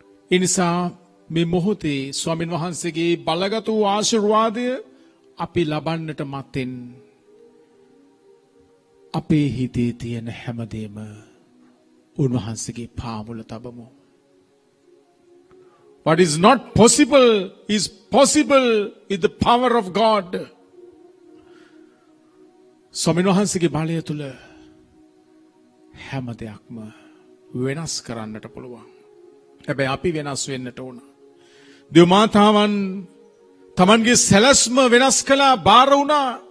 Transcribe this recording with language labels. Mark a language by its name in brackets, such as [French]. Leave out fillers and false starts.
[Sinhala] එනිසා මේ මොහොතේ ස්වාමින් වහන්සේගේ බලගත වූ ආශිර්වාදය අපි ලබන්නට මත්තෙන් අපේ හිතේ තියෙන හැමදේම උන්වහන්සේගේ පාමුල තබමු. [English] What is not possible is possible with the power of God. [Sinhala] ස්වාමීන් වහන්සේගේ බලය තුල හැම දෙයක්ම වෙනස් කරන්නට පුළුවන්. හැබැයි අපි වෙනස් වෙන්නට ඕන. දෙව් මාතාවන් තමන්ගේ සැලැස්ම වෙනස් කළා, බාර වුණා.